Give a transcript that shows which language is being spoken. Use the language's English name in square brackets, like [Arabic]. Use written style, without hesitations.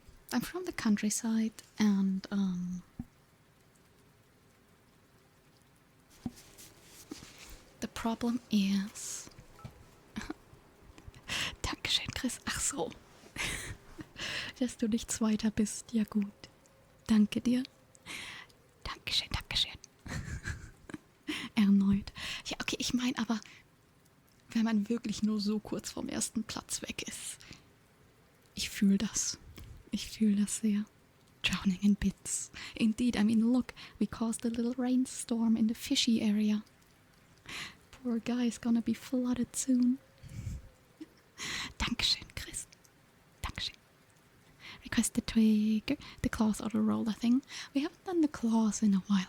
[English] I'm from the countryside and, the problem is... [German] Dankeschön, Chris. Ach so. Dass du nicht Zweiter bist. Ja gut. Danke dir. Dankeschön, Dankeschön. Erneut. Ja, okay, ich meine aber, wenn man wirklich nur so kurz vom ersten Platz weg ist. Ich fühle das. Ich fühle das sehr. [English] Drowning in bits. Indeed, I mean, look, we caused a little rainstorm in the fishy area. poor guy is gonna be flooded soon. [German] Dankeschön, Chris. Dankeschön. [English] Request the twig, the claws or the roller thing. We haven't done the claws in a while.